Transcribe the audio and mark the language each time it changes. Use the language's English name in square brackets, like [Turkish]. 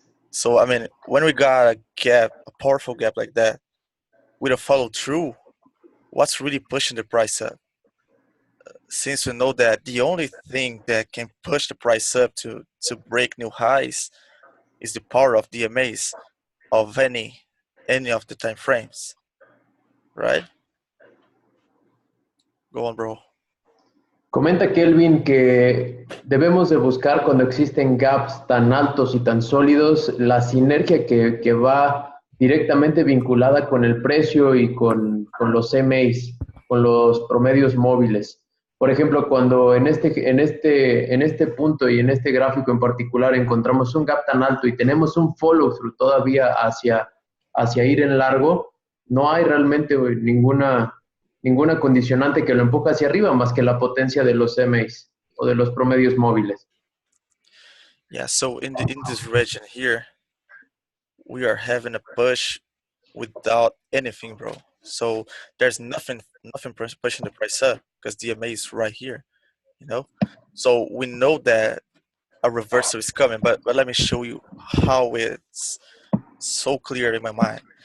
[English] So, I mean, when we got a gap, a powerful gap like that, with a follow through, what's really pushing the price up? Since we know that the only thing that can push the price up to break new highs is the power of DMAs of any of the time frames, right? Go on, bro. [Spanish] Comenta Kelvin que debemos de buscar cuando existen gaps tan altos y tan sólidos la sinergia que va directamente vinculada con el precio y con los MAs, con los promedios móviles. Por ejemplo, cuando en este punto y en este gráfico en particular encontramos un gap tan alto y tenemos un follow-through todavía hacia ir en largo, no hay realmente ninguna condicionante que lo empuja hacia arriba más que la potencia de los MAs o de los promedios móviles. [English] Yeah, so in this region here, we are having a push without anything, bro. So there's nothing pushing the price up because DMA is right here, you know. So we know that a reversal is coming, but let me show you how it's so clear in my mind.